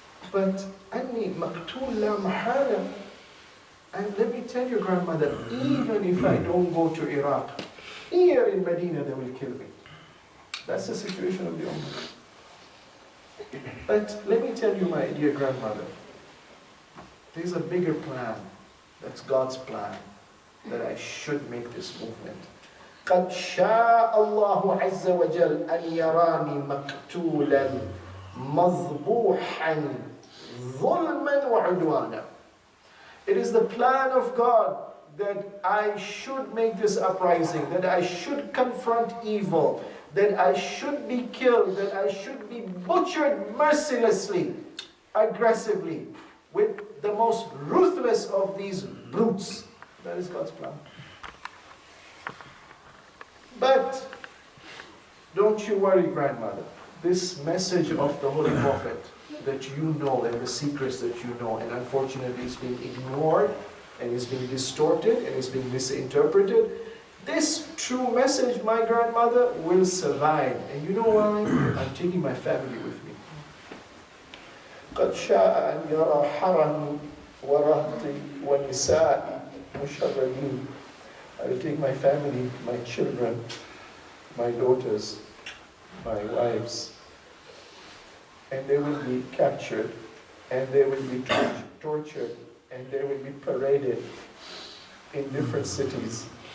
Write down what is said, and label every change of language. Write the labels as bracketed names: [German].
[English] But [Arabic] anni maqtul la mahala. [English] And let me tell you, grandmother, even if I don't go to Iraq, here in Medina they will kill me. That's the situation of the Ummah. But let me tell you, my dear grandmother, there's a bigger plan. That's God's plan, that I should make this movement. [Arabic] قد شاء الله عز وجل أن يراني مقتولا مذبوحا ظلما وعدوانا. [English] It is the plan of God that I should make this uprising, that I should confront evil, that I should be killed, that I should be butchered mercilessly, aggressively, with the most ruthless of these brutes. That is God's plan. But don't you worry, grandmother. This message of the Holy Prophet that you know, and the secrets that you know, and unfortunately is being ignored, and is being distorted, and is being misinterpreted, this true message, my grandmother, will survive. And you know why? I'm taking my family with me. [Arabic] قد شاء أن يرى حرمي ورهطي ونسائي مشردين. [English] I will take my family, my children, my daughters, my wives, and they will be captured, and they will be tortured, and they will be paraded in different cities.